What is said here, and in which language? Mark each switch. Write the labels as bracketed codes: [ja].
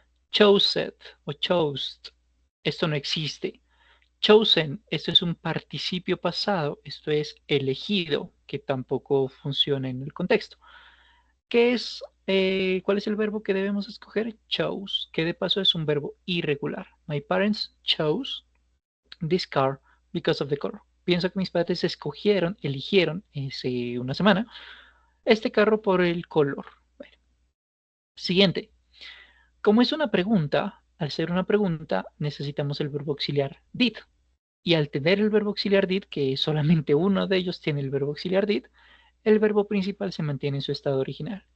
[es] Chosen o chose, esto no existe. Chosen, esto es un participio pasado, esto es elegido, que tampoco funciona en el contexto. ¿Cuál es el verbo que debemos escoger? Chose, que de paso es un verbo irregular. [en] My parents chose this car because of the color. [es] Pienso que mis padres eligieron hace una semana este carro por el color. Bueno, siguiente. Como es una pregunta, al ser una pregunta, necesitamos el verbo auxiliar did. Y al tener el verbo auxiliar did, que solamente uno de ellos tiene el verbo auxiliar did, el verbo principal se mantiene en su estado original.